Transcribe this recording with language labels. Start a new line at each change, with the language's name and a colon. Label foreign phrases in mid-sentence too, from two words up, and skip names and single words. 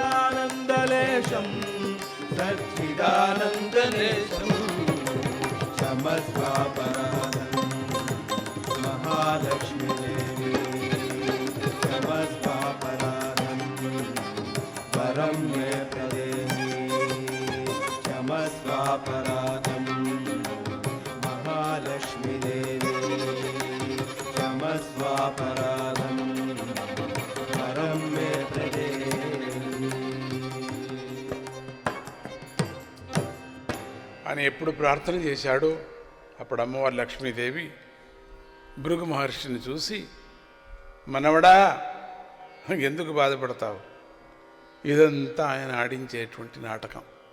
Sanskrit: सच्चिदानन्दलेशम् सच्चिदानन्दलेशम् क्षमस्वापराधम् महालक्ष्मी देवी क्षमस्वापराधम् वरं मे प्रदेहि क्षमस्वापराधम् महालक्ष्मी देवी क्षमस्वापराधम् वरं मे प्रदेहि।
Telugu: అని ఎప్పుడు ప్రార్థన చేశాడో అప్పుడు అమ్మవారు లక్ష్మీదేవి భృగు మహర్షిని చూసి, మనవడా ఎందుకు బాధపడతావు, ఇదంతా ఆయన ఆడించేటువంటి నాటకం,